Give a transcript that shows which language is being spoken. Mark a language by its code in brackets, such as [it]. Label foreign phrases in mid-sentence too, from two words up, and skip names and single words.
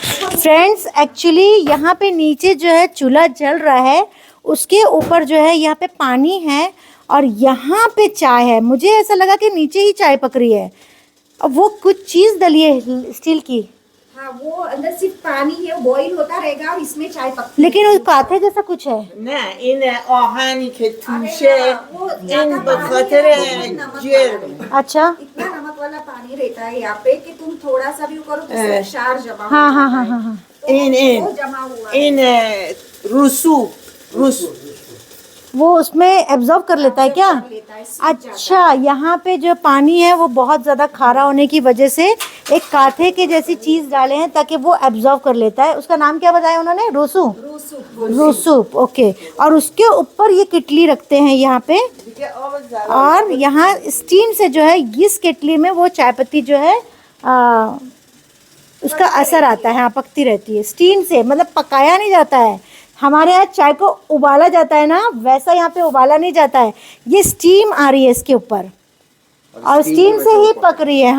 [en] friends actually [hi] यहाँ पे नीचे जो है चूल्हा जल रहा है, उसके ऊपर जो है यहाँ पे पानी है और यहाँ पे चाय है। मुझे ऐसा लगा कि नीचे ही चाय पक रही है। अब वो कुछ चीज़ डली है स्टील की, हाँ वो अंदर सिर्फ पानी है, वो बॉईल होता रहेगा और इसमें चाय पकती लेकिन उस काथे जैसा कुछ है। [fa] نه این آهنی که توشه این به خاطر جرم. [hi] अच्छा, इतना नमक वाला पानी रहता है यहाँ पे कि तुम थोड़ा सा भी वो करो तो क्षार जमा हाँ हो हाँ जाता हाँ है। हाँ हाँ। तो [fa] این [hi] वो जमा हुआ है। [fa] این رسوب رسوب [hi] वो उसमें एब्जॉर्ब कर लेता है क्या? लेता है, सूख जाता है। अच्छा, यहाँ पे जो पानी है वो बहुत ज़्यादा खारा होने की वजह से एक काथे के जैसी चीज़ डाले हैं ताकि वो एब्जॉर्ब कर लेता है। उसका नाम क्या बताया उन्होंने? रोसू, रोसूप, ओके। और उसके ऊपर ये किटली रखते हैं यहाँ पे, [fa] دیگه آب زلال [hi] और यहाँ स्टीम से जो है इस केटली में वो चाय पत्ती जो है उसका असर आता है, हाँ पकती रहती है स्टीम से, मतलब पकाया नहीं जाता है। हमारे यहाँ चाय को उबाला जाता है ना, वैसा यहाँ पे उबाला नहीं जाता है, ये स्टीम आ रही है इसके ऊपर और स्टीम से ही पक रही है।